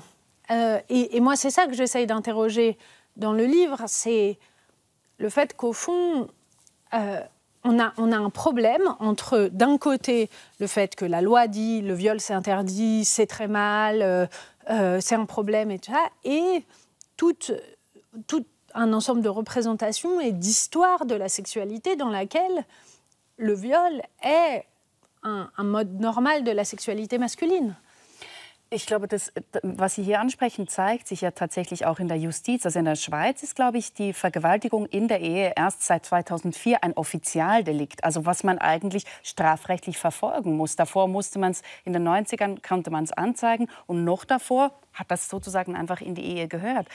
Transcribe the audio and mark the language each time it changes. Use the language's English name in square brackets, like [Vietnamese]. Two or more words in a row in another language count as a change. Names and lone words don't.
[French] Et moi, c'est ça que j'essaye d'interroger dans le livre, c'est le fait qu'au fond, on a un problème entre, d'un côté, le fait que la loi dit le viol c'est interdit, c'est très mal, c'est un problème et tout ça, et tout un ensemble de représentations et d'histoires de la sexualité dans laquelle le viol est un mode normal de la sexualité masculine. [German] Ich glaube, was Sie hier ansprechen, zeigt sich ja tatsächlich auch in der Justiz. Also in der Schweiz ist, glaube ich, die Vergewaltigung in der Ehe erst seit 2004 ein Offizialdelikt. Also was man eigentlich strafrechtlich verfolgen muss. Davor musste man es, in den 90ern konnte man es anzeigen und noch davor hat das sozusagen einfach in die Ehe gehört.